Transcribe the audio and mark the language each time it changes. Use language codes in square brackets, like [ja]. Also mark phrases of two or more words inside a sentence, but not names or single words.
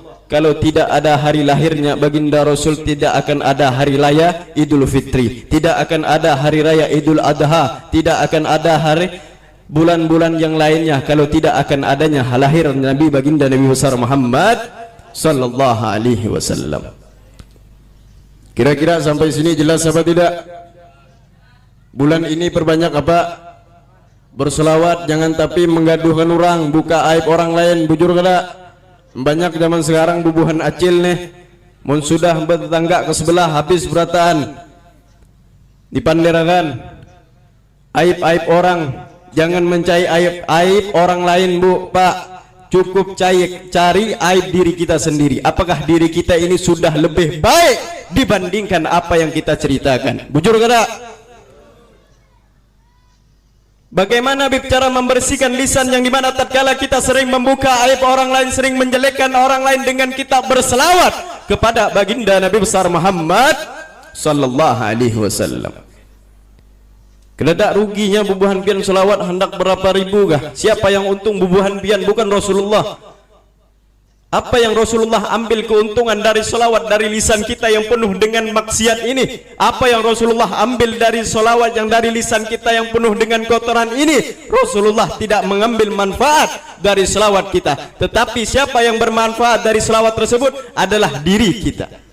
[id] Kalau tidak ada hari lahirnya baginda Rasul, tidak akan ada hari raya Idul Fitri, tidak akan ada hari raya Idul Adha, tidak akan ada hari bulan-bulan yang lainnya kalau tidak akan adanya lahir Nabi baginda Nabi besar Muhammad [ar] sallallahu alaihi wasallam. [id] Kira-kira sampai sini jelas apa tidak? Bulan ini perbanyak apa? Berselawat, jangan tapi menggaduhkan orang, buka aib orang lain, [bjn] bujur kada. Banyak zaman sekarang bubuhan acil nih, mun sudah bertetangga ke sebelah habis berataan, dipanderakan aib-aib orang. [id] Jangan mencari aib orang lain Bu, Pak, cukup cari aib diri kita sendiri. Apakah diri kita ini sudah lebih baik dibandingkan apa yang kita ceritakan? [bjn] Bujur kada? [id] Bagaimana cara membersihkan lisan yang dimana tatkala kita sering membuka aib orang lain, sering menjelekkan orang lain dengan kita berselawat kepada baginda Nabi besar Muhammad [ar] sallallahu alaihi wasallam. [bjn] Keledak ruginya bubuhan pian selawat hendak berapa ribu kah? [id] Siapa yang untung [bjn] bubuhan pian? [id] Bukan Rasulullah. Apa yang Rasulullah ambil keuntungan dari selawat dari lisan kita yang penuh dengan maksiat ini? Apa yang Rasulullah ambil dari selawat yang dari lisan kita yang penuh dengan kotoran ini? Rasulullah tidak mengambil manfaat dari selawat kita, tetapi siapa yang bermanfaat dari selawat tersebut adalah diri kita.